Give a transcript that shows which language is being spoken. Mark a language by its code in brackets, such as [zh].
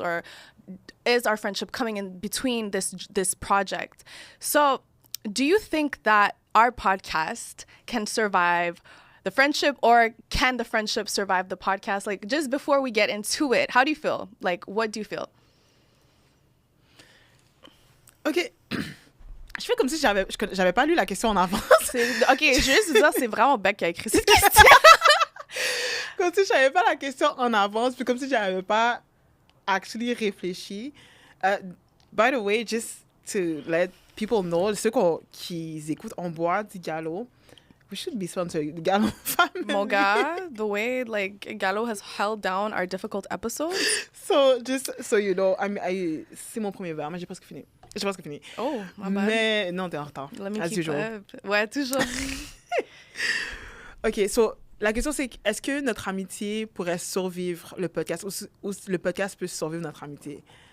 [en] Or is our friendship coming in between this project? So do you think that our podcast can survive the friendship, or can the friendship survive the podcast? Like, just before we get into it, how do you feel? Like, what do you feel? OK. [fr] Je fais comme si j'avais pas lu la question en avance. OK, je veux juste dire, c'est vraiment Beck qui a écrit cette question. Comme si je savais pas la question en avance, puis comme si j'avais pas actually réfléchi. [en] By the way, just to let people know, [fr] ceux qui écoutent, on boit du Gallo. [en] We should be sponsored the Gallo family. [fr] Mon gars, [en] the way Gallo has held down our difficult episodes. So just so you know, [fr] c'est mon premier verre, mais j'ai presque fini. [en] Oh, my bad. [fr] Mais non, t'es en retard. [en] Let me as keep usual. [fr] up. Ouais, toujours. OK, so la question c'est, est-ce que notre amitié pourrait survivre le podcast, ou le podcast peut survivre notre amitié?